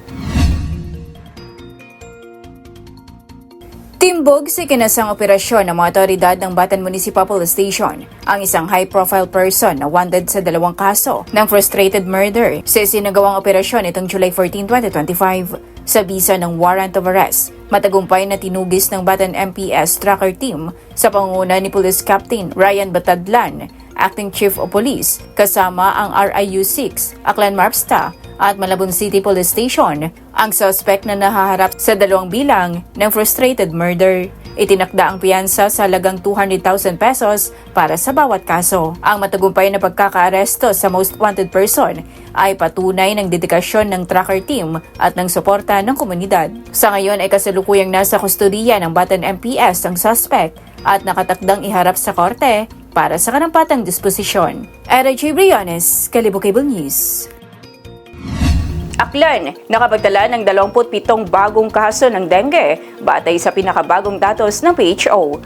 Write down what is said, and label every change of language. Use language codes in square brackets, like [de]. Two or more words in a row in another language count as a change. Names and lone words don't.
[tl] Timbog sa ikinasang operasyon ng mga otoridad ng Batan Municipal Police Station ang isang [en] high-profile person [tl] na wanted sa 2 kaso ng [en] frustrated murder [tl] sa isinagawang operasyon itong July 14, 2025. Sa bisa ng [en] warrant of arrest, [tl] matagumpay na tinugis ng Batan MPS Tracker Team sa pangunguna ni Police Captain Ryan Batadlan, [en] Acting Chief of Police, [tl] kasama ang RIU-6, Aklan Marpsta at Malabon City Police Station, ang suspect na nahaharap sa 2 bilang ng [en] frustrated murder. [tl] Itinakda ang piyansa sa halagang 200,000 pesos para sa bawat kaso. Ang matagumpay na pagkakaaresto sa [en] most wanted person [tl] ay patunay ng dedikasyon ng [en] tracker team [tl] at ng suporta ng komunidad. Sa ngayon ay kasalukuyang nasa kustodiya ng Batan MPS ang suspect at nakatakdang iharap sa korte para sa karampatang disposisyon. Era J. Briones, Kalibo Cable News. Aklan, nakapagtala ng 27 bagong kaso ng dengue batay sa pinakabagong datos ng PHO.